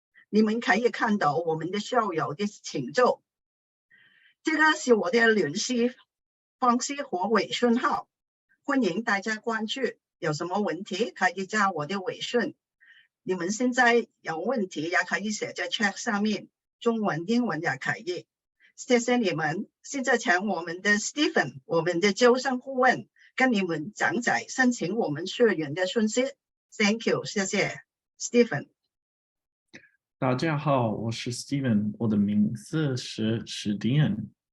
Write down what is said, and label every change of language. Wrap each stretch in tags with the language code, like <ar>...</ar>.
<zh>你们可以看到我们的校友的请奏，这个是我的联系方式和微信号，欢迎大家关注，有什么问题可以加我的微信。你们现在有问题也可以写在 chat 上面，中文英文也可以。谢谢你们，现在请我们的 Stephen 我们的招生顾问跟你们讲解申请我们学院的讯息。</zh> <en>Thank you，</en> <zh>谢谢</zh> <en>Stephen。</en> <zh>大家好，我是 Steven， 我的名字是史迪恩。</zh>